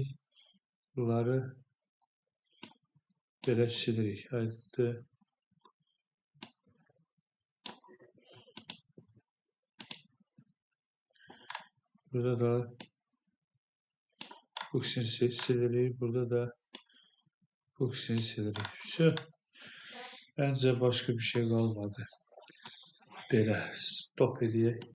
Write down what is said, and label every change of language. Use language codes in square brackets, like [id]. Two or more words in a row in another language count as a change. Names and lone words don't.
[az] Bunları belə silirik. Aydındır. Burada da bu ikisini silirik. Burada da bu ikisini silirik. Все. [tr] Bence başka bir şey kalmadı. [az] Belə stop edeyim.